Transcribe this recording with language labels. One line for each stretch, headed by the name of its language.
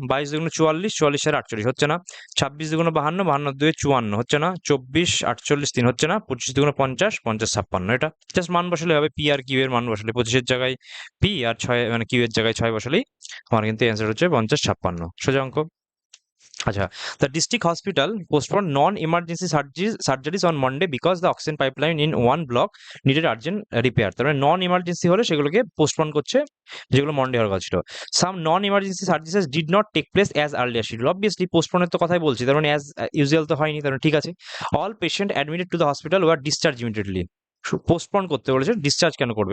Bangla: 22 2 44, 44 আর 48 হচ্ছে না। 26 2 52, 52 2 54 হচ্ছে না। 24 48 3 হচ্ছে না। 25 2 50, 50 56, এটা জাস্ট মান বসালে হবে। পি আর কিউ এর মান বসালে 25 এর জায়গায় পি, আর 6 মানে কিউ এর জায়গায় 6 বসালেই আমার কিন্তু অ্যান্সার হচ্ছে 50 56, সোজা অঙ্ক।
English: আচ্ছা, the district hospital postponed non-emergency surgeries on Monday because the oxygen pipeline in one block needed urgent repair।
Bangla: তার মানে নন ইমার্জেন্সি হলে সেগুলোকে পোস্টপোন করছে, যেগুলো মন্ডে হওয়ার কথা ছিল।
English: some non emergency services did not take place as earlier schedule,
Bangla: obviously পোস্টপোনের তো কথাই বলছি, তার মানে অ্যাজ ইউজুয়াল তো হয়নি, তার মানে ঠিক আছে।
English: all patient admitted to the hospital were discharge immediately,
Bangla: postpone করতে বলেছে, ডিসচার্জ কেন করবে?